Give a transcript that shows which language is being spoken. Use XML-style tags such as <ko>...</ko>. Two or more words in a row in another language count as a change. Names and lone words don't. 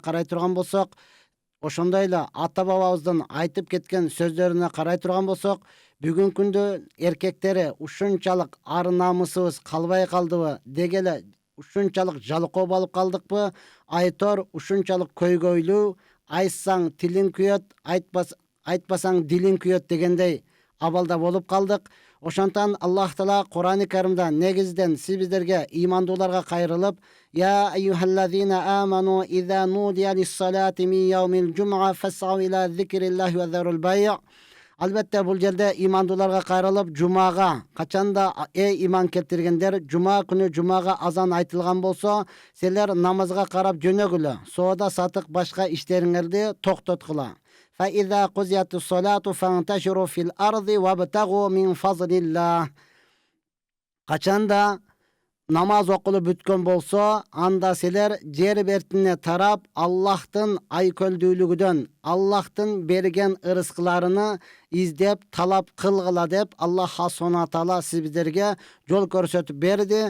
<ky>карай турган болсок, ошондой эле ата бабабыздын айтып кеткен сөздөрүнө карай турган болсок, бүгүнкү күндө эркектери ушунчалык ар намысыбыз калбай калдыбы, дегеле ушунчалык жалкоо болуп калдыкпы, айтор ушунчалык көйгөйлүү, айтсаң тилиң күйөт, айтпасаң дилиң күйөт дегендей абалда болуп калдык. Ошондон Аллах Таала Кур'ан-ы Каримда негизден биздерге, имандууларга кайрылып:</ky> <ar>«يا أيها الذين آمنوا إذا نودي للصلاة من يوم الجمعة فاسعوا إلى ذكر الله وذروا البيع'».</ar> <ky>Албетте бул жерде имандууларга кайрылып, жумага качанда иман келтиргендер, жума күнү жумага азан айтылган болсо, силер намазга карап жөнөгүлө, соода сатык башка иштериңерди токтоткула.</ky> <ar>فإذا قضيت الصلاة فانتشروا في الأرض وابتغوا من فضل الله.</ar> <ky>Качанда намаз окулуп бүткөн болсо, анда силер жер бетине тарап, Аллахтын айкөлдүүлүгүдөн, Аллахтын берген ырыскыларыны издеп, талап кылгыла деп Аллах</ky> <ar>سبحانه تعالى</ar> <ky>биздерге жол көрсөтүп берди.</ky>